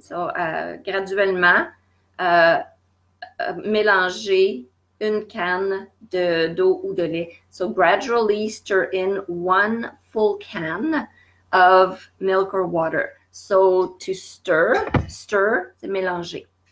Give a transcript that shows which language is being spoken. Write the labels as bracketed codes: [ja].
[fr] So graduellement mélanger une canne d'eau ou de lait. [en] So gradually stir in 1 full can of milk or water. So to stir, [fr] c'est mélanger.